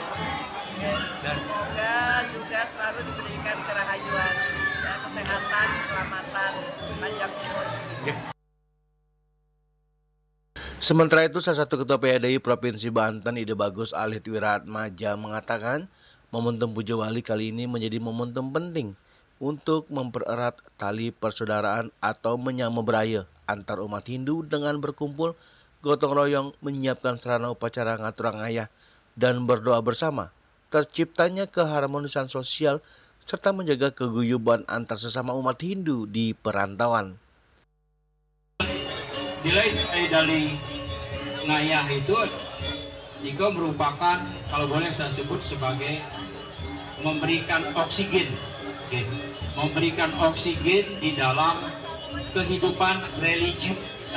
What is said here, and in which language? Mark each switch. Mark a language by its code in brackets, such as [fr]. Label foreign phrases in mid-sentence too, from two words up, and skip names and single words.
[id] Dan semoga juga selalu diberikan kerahayuan, kesehatan, keselamatan, panjang umur. Sementara itu, salah satu ketua PADI Provinsi Banten, Ide Bagus Alit Wiratmaja mengatakan, momentum Pujawali kali ini menjadi momentum penting untuk mempererat tali persaudaraan atau [ban] menyama beraya [id] antar umat Hindu dengan berkumpul gotong royong menyiapkan sarana upacara [ban] ngaturang ayah [id] dan berdoa bersama, terciptanya keharmonisan sosial serta menjaga keguyuban antar sesama umat Hindu di perantauan. Nilai dari ngayah itu juga merupakan, kalau boleh saya sebut sebagai memberikan oksigen, memberikan oksigen di dalam kehidupan religi kita.